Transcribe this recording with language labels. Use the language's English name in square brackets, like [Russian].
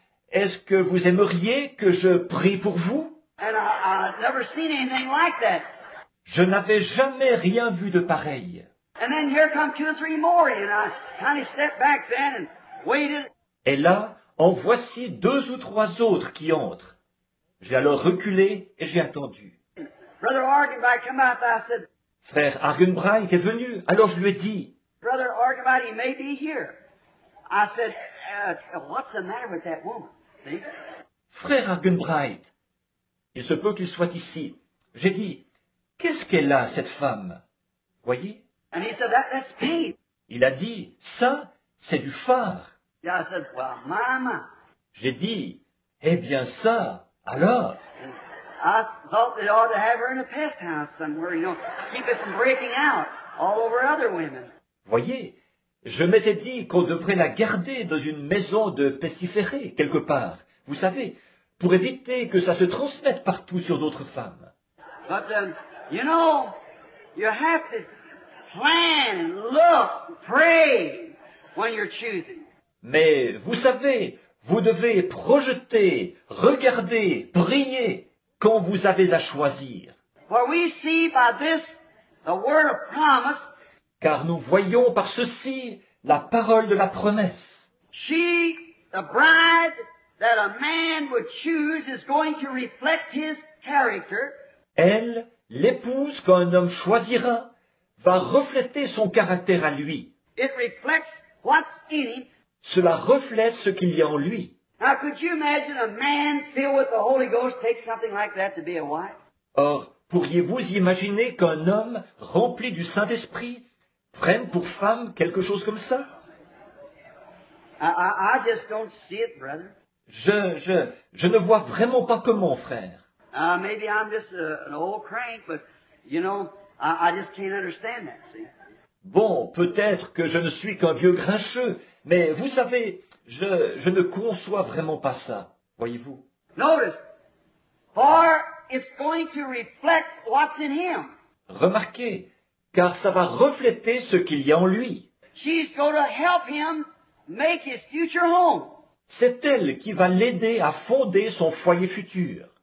[French] Est-ce que vous aimeriez que je prie pour vous? [English] And I've never seen anything like that. [French] Je n'avais jamais rien vu de pareil. [English] And then here come 2 or 3 more, and I kind of stepped back then and waited. [French] Et là, en voici 2 ou 3 autres qui entrent. J'ai alors reculé et j'ai attendu. [English] Brother Argenbright come out, I said, [French] Frère Argenbright est venu, alors je lui ai dit, [English] Brother Argenbright, he may be here. I said, what's the matter with that woman? See? [French] Frère Argenbright, il se peut qu'il soit ici. J'ai dit, qu'est-ce qu'elle a, cette femme? Voyez? [English] And he said, that's pain. [French] Il a dit, ça, c'est du phare. [English] Yeah, I said, well, my. [French] J'ai dit, eh bien ça, alors? [English] I thought they ought to have her in a pest house somewhere, you know, keep it from breaking out all over other women. [French] Voyez, je m'étais dit qu'on devrait la garder dans une maison de pestiférés, quelque part, vous savez, pour éviter que ça se transmette partout sur d'autres femmes. [English] But, you know, you have to plan, look, pray when you're choosing. [French] Mais vous savez, vous devez projeter, regarder, prier quand vous avez à choisir. [English] For we see by this the word of promise. [French] Car nous voyons par ceci la parole de la promesse. [English] She, the bride that a man would choose, is going to reflect his character. [French] Elle, l'épouse qu'un homme choisira, va refléter son caractère à lui. [English] It reflects what's in him. [French] Cela reflète ce qu'il y a en lui. [English] Now, could you imagine a man filled with the Holy Ghost take something like that to be a wife? [French] Or, pourriez-vous imaginer qu'un homme rempli du Saint-Esprit prenne pour femme quelque chose comme ça? [English] I just don't see it, brother. [French] Je ne vois vraiment pas comment, frère. [English] Maybe I'm just an old crank, but, you know, I just can't understand that, see? [French] Bon, peut-être que je ne suis qu'un vieux grincheux, mais vous savez, je ne conçois vraiment pas ça, voyez-vous. [English] Notice, for it's going to reflect what's in him. [French] Remarquez, car ça va refléter ce qu'il y a en lui. [English] She's going to help him make his future home. [French] C'est elle qui va l'aider à fonder son foyer futur.